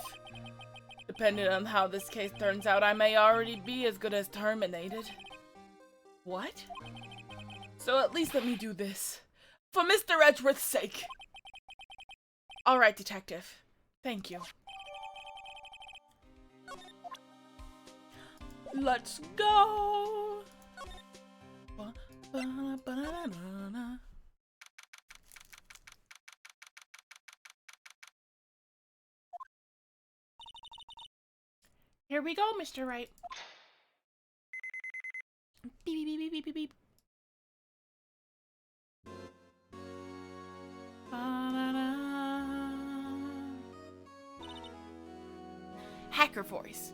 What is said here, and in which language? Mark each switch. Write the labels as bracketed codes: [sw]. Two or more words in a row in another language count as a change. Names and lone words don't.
[en] Depending on how this case turns out, I may already be as good as terminated. What? So at least let me do this. For Mr. Edgeworth's sake. All right, detective. Thank you. Let's go. Ba-ba-ba-ba-na-na. Here we go, Mr. Wright. Beep, beep, beep, beep, beep, beep. Hacker voice.